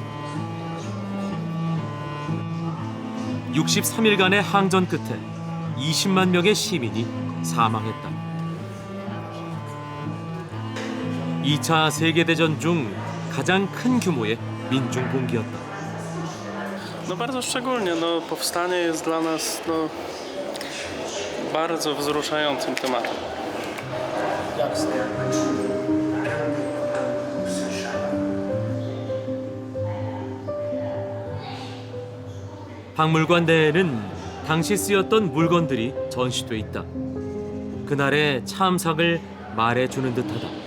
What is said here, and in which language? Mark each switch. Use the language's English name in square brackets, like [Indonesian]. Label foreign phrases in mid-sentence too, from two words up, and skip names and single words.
[Korean] 63일간의 항전 끝에 20만 명의 시민이 사망했다. 2차 세계대전 중 가장 큰 규모의 민중 봉기였다. [Polish] No bardzo szczególnie, no powstanie jest dla nas bardzo wzruszającym tematem. [Korean] 박물관 내에는 당시 쓰였던 물건들이 전시돼 있다. 그날의 참상을 말해주는 듯하다.